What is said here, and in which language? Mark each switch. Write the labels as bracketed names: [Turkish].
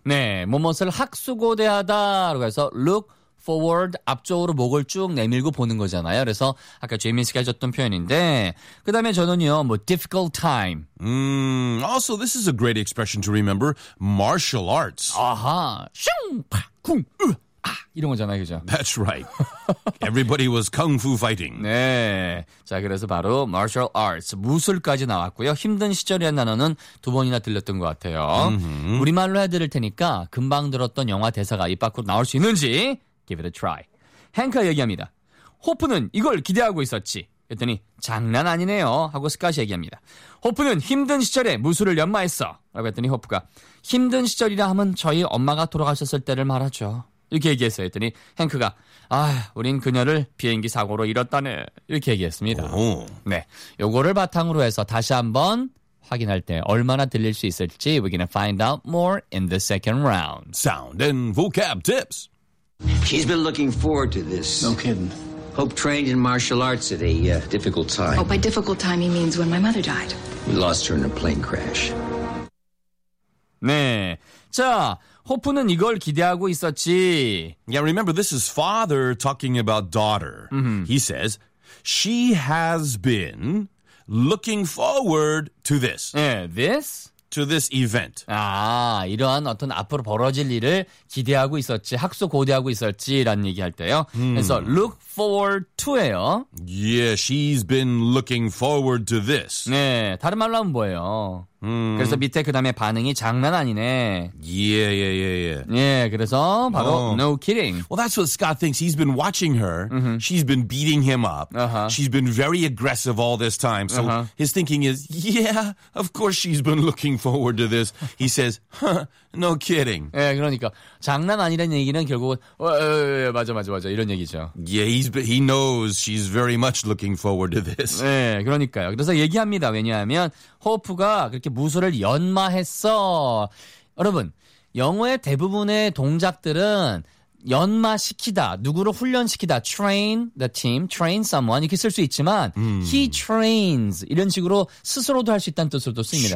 [Korean] 네, 뭐뭐를 학수고대하다, 라고 해서 [English] look forward, [Korean] 앞쪽으로 목을 쭉 내밀고 보는 거잖아요. 그래서 아까 제이미 씨가 해줬던 표현인데, 그 다음에 저는요, 뭐, difficult time. [English] Also, this is a great expression to remember, martial arts. [Korean] 아하, 슝, 파, 쿵, 으, 아, 이런 거잖아요, 그죠? [English] That's right. Everybody was kung fu fighting. [Korean] 네. 자, 그래서 바로 martial arts, 무술까지 나왔고요. 힘든 시절이란 단어는 두 번이나 들렸던 것 같아요. Mm-hmm. 우리말로 해드릴 테니까 금방 들었던 영화 대사가 입 밖으로 나올 수 있는지 [English] give it a try. [Korean] 헨크가 얘기합니다. 호프는 이걸 기대하고 있었지. 그랬더니 장난 아니네요 하고 스캇이 얘기합니다. 호프는 힘든 시절에 무술을 연마했어. 라고 했더니 호프가 힘든 시절이라 하면 저희 엄마가 돌아가셨을 때를 말하죠. 이렇게 얘기했어요. 했더니 헨크가 아, 우린 그녀를 비행기 사고로 잃었다네. 이렇게 얘기했습니다. 오. 네, 요거를 바탕으로 해서 다시 한번 확인할 때 얼마나 들릴 수 있을지 [English] we're gonna find out more in the second round. Sound and vocab tips. He's been looking forward to this. No kidding. Hope trained in martial arts at a difficult time. Oh, by difficult time he means when my mother died. We lost her in a plane crash. [Korean] 네, 자, 호프는 이걸 기대하고 있었지. [English] Yeah, remember, this is father talking about daughter. Mm-hmm. He says, she has been looking forward to this. Yeah, this? To this event. [Korean] 아, 이러한 어떤 앞으로 벌어질 일을 기대하고 있었지, 학수고대하고 있었지라는 얘기할 때요. 그래서 look forward to예요. [English] Yeah, she's been looking forward to this. [Korean] 네, 다른 말로 하면 뭐예요? 그래서 밑에 그 다음에 반응이 장난 아니네. [English] Yeah, yeah, yeah, yeah. [Korean] 예, 그래서 바로 [English] oh. no kidding. Well, that's what Scott thinks. He's been watching her. Mm-hmm. She's been beating him up. Uh-huh. She's been very aggressive all this time. So uh-huh. his thinking is, yeah, of course she's been looking forward to this. He says, huh, no kidding. [Korean] 예, 그러니까 장난 아니라는 얘기는 결국은 맞아 이런 얘기죠. [English] Yeah, he knows she's very much looking forward to this. [Korean] 예, 그러니까요. 그래서 얘기합니다. 왜냐하면 호프가 그렇게 무술을 연마했어. 여러분, 영어의 대부분의 동작들은 연마시키다, 누구를 훈련시키다, [English] train the team, train someone [Korean] 이렇게 쓸 수 있지만 [English] he trains [Korean] 이런 식으로 스스로도 할 수 있다는 뜻으로도 쓰입니다.